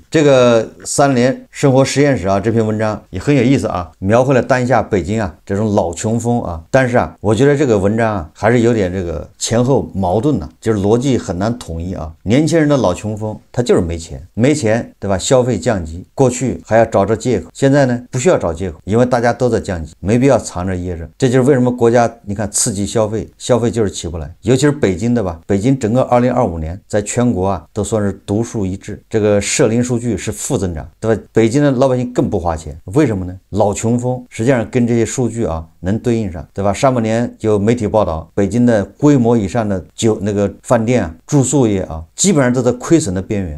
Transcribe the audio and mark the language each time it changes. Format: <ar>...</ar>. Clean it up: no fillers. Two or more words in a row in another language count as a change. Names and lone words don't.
<zh>這個3聯生活實驗室啊，這篇文章也很有意思啊，描繪了當下北京啊這種老窮風啊。但是啊，我覺得這個文章啊還是有點這個前後矛盾啊，就是邏輯很難統一啊。年輕人的老窮風，他就是沒錢，對吧？消費降級，過去還要找着借口，現在呢不需要找借口，因為大家都在降級，沒必要藏着掖着。這就是為什麼國家你看刺激消費就是起不來，尤其是北京的吧？北京整個2025 年在全國啊都算是獨樹一幟，這個社零數據是負增長，對吧？北京的老百姓更不花錢，為什麼呢？老窮窮風，實際上跟這些數據啊能对應上，对吧？上半年有媒體報道，北京的規模以上的飯店啊、住宿業啊，基本上都在虧损的邊緣。</zh>